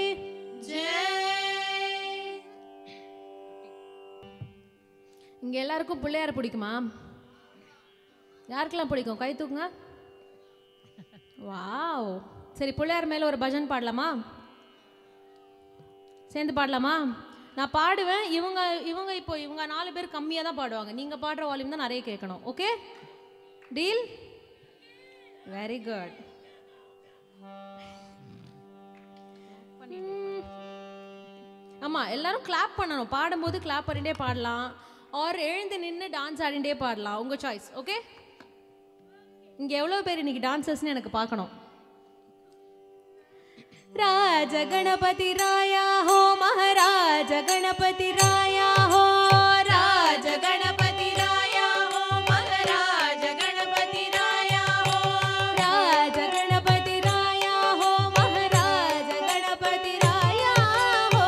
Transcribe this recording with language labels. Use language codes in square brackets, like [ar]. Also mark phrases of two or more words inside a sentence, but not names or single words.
[ta] जय. இங்க எல்லாருக்கும் பிள்ளையார் பிடிக்குமா? யாருக்கெல்லாம் பிடிக்கும்? கை தூக்குங்க. வாவ். சரி, பிள்ளையார் மேல ஒரு பஜன் பாடலாமா? சேர்ந்து பாடலாமா? நான் பாடுவேன். இவங்க இப்போ இவங்க 4 பேர் கம்மியாக தான் பாடுவாங்க. நீங்க பாடுற வால்யூம் தான் நிறைய கேட்கணும். [en] okay, deal? very good. [ta] ஆமா, எல்லாரும் கிளாப் பண்ணணும். பாடும்போது கிளாப் பண்ணிட்டே பாடலாம், ஆர் எழுந்து நின்று டான்ஸ் ஆடிண்டே பாடலாம். உங்க சாய்ஸ். ஓகே, இங்க எவ்வளவு பேர் இன்னைக்கு டான்சர்ஸ்னு எனக்கு பார்க்கணும். [mr] राज गणपति राया हो, महाराज गणपति राया हो, राज गणपति राया हो, महाराज गणपति राया हो, राज गणपति राया हो, महाराज गणपति राया हो,